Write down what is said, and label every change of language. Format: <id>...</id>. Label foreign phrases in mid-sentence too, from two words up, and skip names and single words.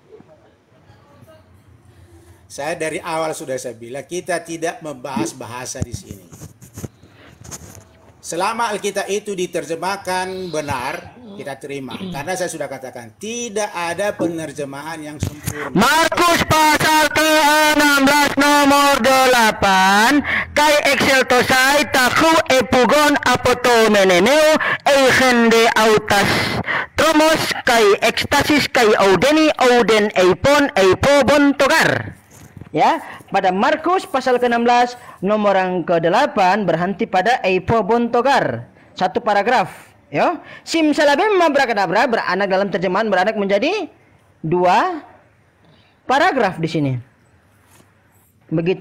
<id>Saya dari awal sudah saya bilang kita tidak membahas bahasa di sini. Selama Alkitab itu diterjemahkan benar, kita terima. Karena saya sudah katakan tidak ada penerjemahan yang sempurna. Markus pasal ke-16 nomor 8</id> <el>καὶ ἐξελθοῦσαι ταχὺ ἔφυγον ἀπὸ τοῦ μνημείου εἶχεν δὲ αὐτὰς τρόμος καὶ ἔκστασις καὶ οὐδενὶ οὐδὲν εἶπον ἐφοβοῦντο γάρ.</el> <id>Ya, pada Markus pasal ke-16 nomor yang ke-8 berhenti pada</id> <el>ἐφοβοῦντο γάρ.</el> <id>Satu paragraf. Ya, simsalabim abrakadabra beranak dalam terjemahan beranak menjadi 2 paragraf di sini. Begitu.</id>